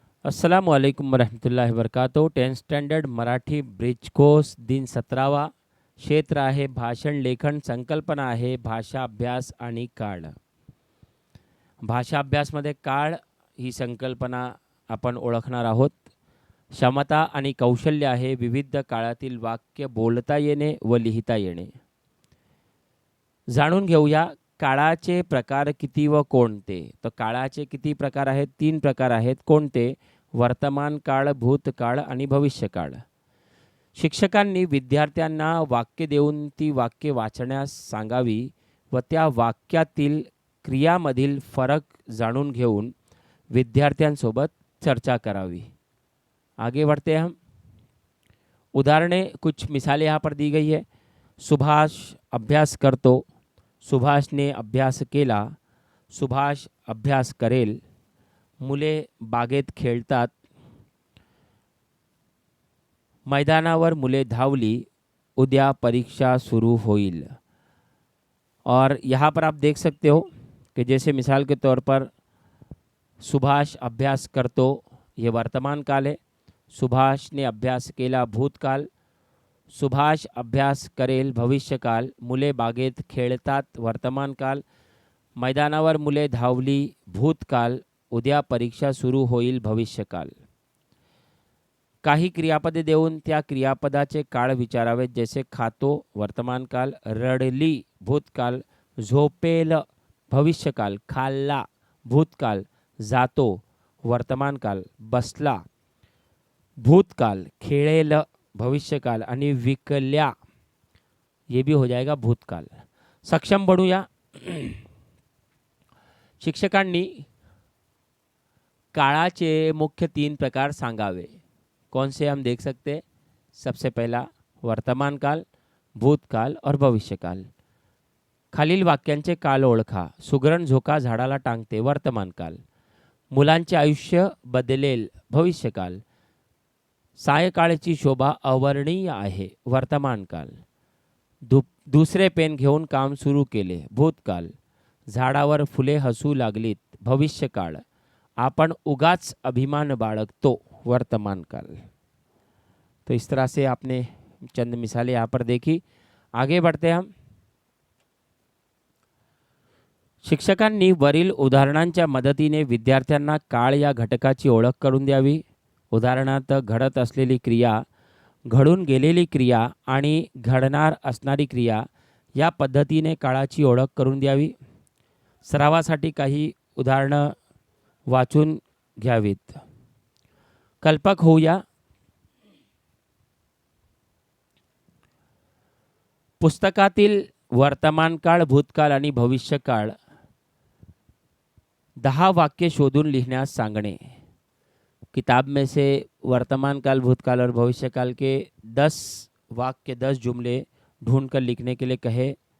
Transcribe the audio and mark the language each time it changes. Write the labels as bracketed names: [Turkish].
[Arabic] अस्सलाम वालेकुम वरहमतुल्लाहि वबरकातुहू. [Marathi] 10th standard Marathi bridge course दिन 17वा. क्षेत्र आहे भाषण लेखन. संकल्पना आहे भाषा अभ्यास आणि काळ. भाषा अभ्यासमध्ये काळ ही संकल्पना आपण ओळखणार आहोत. क्षमता आणि कौशल्य आहे विविध काळातील वाक्य बोलता येणे व लिहिता येणे. जाणून घेऊया काळाचे प्रकार किती व कोणते. तर काळाचे किती प्रकार आहेत? 3 प्रकार आहेत. कोणते? वर्तमान काळ, भूतकाळ आणि भविष्यकाळ. शिक्षकांनी विद्यार्थ्यांना वाक्य देऊन ती वाक्ये वाचण्यास सांगावी व त्या वाक्यातील क्रियामधील फरक जाणून घेऊन विद्यार्थ्यांसोबत चर्चा करावी. [Hindi] आगे बढ़ते हैं हम. उदाहरणे कुछ मिसालें यहाँ पर दी गई है. [Marathi] सुभाष अभ्यास करतो. सुभाषने अभ्यास केला. सुभाष अभ्यास करेल. मुले बागेत खेळतात. मैदानावर मुले धावली. उद्या परीक्षा सुरू होईल. [Hindi] और यहाँ पर आप देख सकते हो कि जैसे मिसाल के तौर पर [Marathi] सुभाष अभ्यास करतो [Hindi] ये वर्तमान काल है. [Marathi] सुभाष ने अभ्यास केला भूतकाल. सुभाष अभ्यास करेल भविष्यकाल. मुले बागेत खेळतात वर्तमान काल. मैदानावर मुले धावली भूतकाल. उद्या परीक्षा सुरू होईल भविष्यकाल. काही क्रियापदे देऊन त्या क्रियापदाचे काळ विचारावेत. [Hindi] जैसे खातो वर्तमान काल. रडली भूतकाल. [Marathi] झोपेल भविष्यकाल. खाल्ला भूतकाल. जातो वर्तमान काल. बसला भूतकाल. खेळेल भविष्यकाल आणि विकल्या [Hindi] ये भी हो जाएगा [Marathi] भूतकाल. सक्षम बनूया. शिक्षकांनी काळाचे मुख्य 3 प्रकार सांगावे. [Hindi] कौन से हम देख सकते हैं? सबसे पहला वर्तमान काल, भूतकाल और भविष्यकाल. [Marathi] खालील वाक्यांचे काल ओळखा. सुगरण झोका झाडाला टांगते वर्तमान काल. मुलांचे आयुष्य बदलेल भविष्यकाल. सायंकाळची शोभा अवर्णनीय आहे वर्तमान काल. दुसरे पेन घेऊन काम सुरू केले भूतकाल. झाडावर फुले हसू लागलीत भविष्यकाळ. आपण उगाच अभिमान बाळगतो वर्तमान काल. [Hindi] तो इस तरह से आपने चंद मिसालें यहाँ पर देखी. आगे बढ़ते हम. [Marathi] शिक्षकांनी वरील उदाहरणांच्या मदतीने विद्यार्थ्यांना काळ या घटकाची ओळख करून द्यावी. उदाहरणार्थ घडत असलेली क्रिया, घडून गेलेली क्रिया आणि घडणार असणारी क्रिया या पद्धतीने काळाची ओळख करून द्यावी. सरावासाठी काही उदाहरणं वाचून घ्यावीत. कल्पक होऊया. पुस्तकातील वर्तमान काळ, भूतकाल आणि भविष्यकाळ 10 वाक्य शोधून लिखण्यास सांगणे. [Hindi] किताब में से वर्तमान काल, भूतकाल और भविष्यकाल के 10 वाक्य 10 जुमले ढूंढकर लिखने के लिए कहे.